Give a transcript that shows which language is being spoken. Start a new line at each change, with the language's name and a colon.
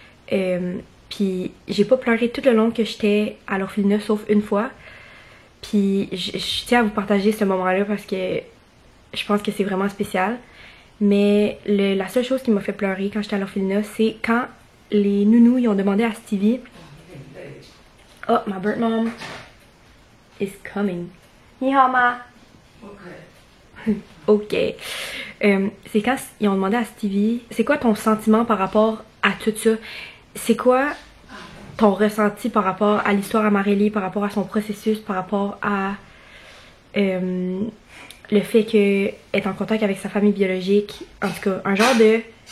French: Puis j'ai pas pleuré tout le long que j'étais à l'orphelinat, sauf une fois. Puis je tiens à vous partager ce moment-là parce que je pense que c'est vraiment spécial. Mais la seule chose qui m'a fait pleurer quand j'étais à l'orphelinat, c'est quand les nounous ils ont demandé à Stevie...
English: Oh, my birth mom is coming.
Chinese: Ni hao ma.
French: Ok. C'est quand ils ont demandé à Stevie, c'est quoi ton sentiment par rapport à tout ça? C'est quoi ton ressenti par rapport à l'histoire à Marélie, par rapport à son processus, par rapport à le fait qu'elle est en contact avec sa famille biologique? En tout cas, un genre de...